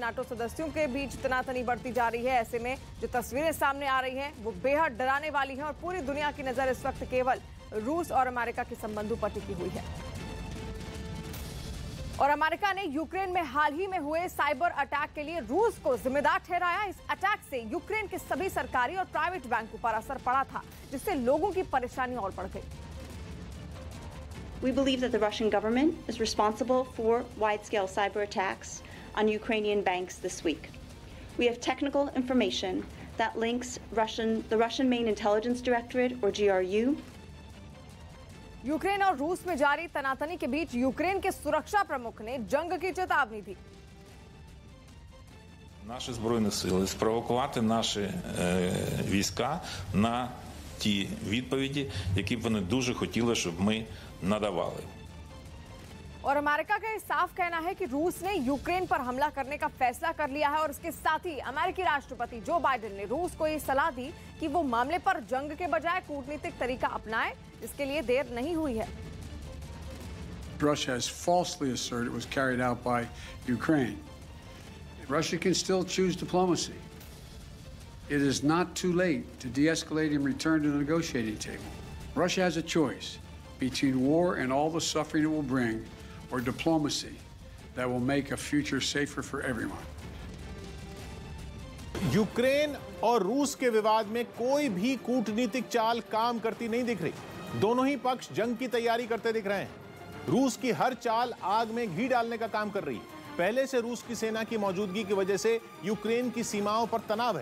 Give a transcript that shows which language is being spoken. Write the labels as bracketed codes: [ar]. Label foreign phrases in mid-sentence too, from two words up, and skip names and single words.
[hi] नाटो सदस्यों के बीच तनातनी बढ़ती जा रही है। ऐसे में जो तस्वीरें सामने आ रही हैं वो बेहद डराने वाली हैं और पूरी दुनिया की नजर इस वक्त केवल रूस और अमेरिका के संबंधों पर टिकी हुई है। और अमेरिका ने यूक्रेन में हाल ही में हुए [en] cyber attack [hi] के लिए रूस को जिम्मेदार ठहराया। इस अटैक से यूक्रेन के सभी सरकारी और [en] private banks [hi] पर असर पड़ा था, जिससे लोगों की परेशानी और बढ़ गई। [en] We believe that the Russian government is responsible for wide-scale cyber attacks on Ukrainian banks this week. We have technical information that links the Russian Main Intelligence Directorate, or GRU. [hi] यूक्रेन और रूस में जारी तनातनी के बीच यूक्रेन के सुरक्षा प्रमुख ने जंग की चेतावनी दी। [uk] Наші збройні сили спровокувати наші війська на ті відповіді, які б вони дуже хотіли, щоб ми надавали. [hi] और अमेरिका का ये साफ कहना है कि रूस ने यूक्रेन पर हमला करने का फैसला कर लिया है और इसके साथ ही अमेरिकी राष्ट्रपति जो बाइडेन ने रूस को ये सलाह दी कि वो मामले पर जंग के बजाय कूटनीतिक तरीका अपनाए, जिसके लिए देर नहीं हुई है। [en] Russia has falsely asserted it was carried out by Ukraine. Russia can still choose diplomacy. It is not too late to de-escalate and return to the negotiating table. Russia has a choice between war and all the suffering it will bring, or diplomacy that will make a future safer for everyone. [hi] यूक्रेन और रूस के विवाद में कोई भी कूटनीतिक चाल काम करती नहीं दिख रही। दोनों ही पक्ष जंग की तैयारी करते दिख रहे हैं। रूस की हर चाल आग में घी डालने का काम कर रही है। पहले से रूस की सेना की मौजूदगी की वजह से यूक्रेन की सीमाओं पर तनाव है।